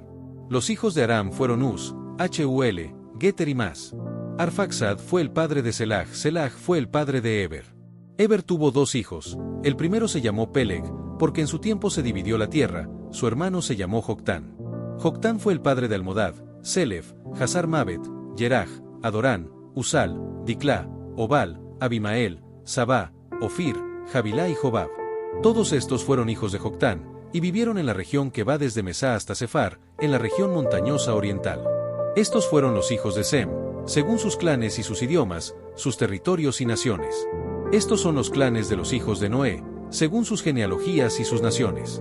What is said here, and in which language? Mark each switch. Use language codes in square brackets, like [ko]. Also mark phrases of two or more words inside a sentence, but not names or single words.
[es] Los hijos de Aram fueron Uz, Hul, Geter y Mas. Arfaxad fue el padre de Selah fue el padre de Eber. Eber tuvo 2 hijos, el primero se llamó Peleg, porque en su tiempo se dividió la tierra, su hermano se llamó Joctán. Joctán fue el padre de Almodad, Selef, Hazar Mabet, Yeraj, Adorán, Usal, Diclá, Obal, Abimael, Sabá, Ofir, Javilá y Jobab. Todos estos fueron hijos de Joctán, y vivieron en la región que va desde Mesá hasta Sefar, en la región montañosa oriental. Estos fueron los hijos de Sem, según sus clanes y sus idiomas, sus territorios y naciones. Estos son los clanes de los hijos de Noé, según sus genealogías y sus naciones.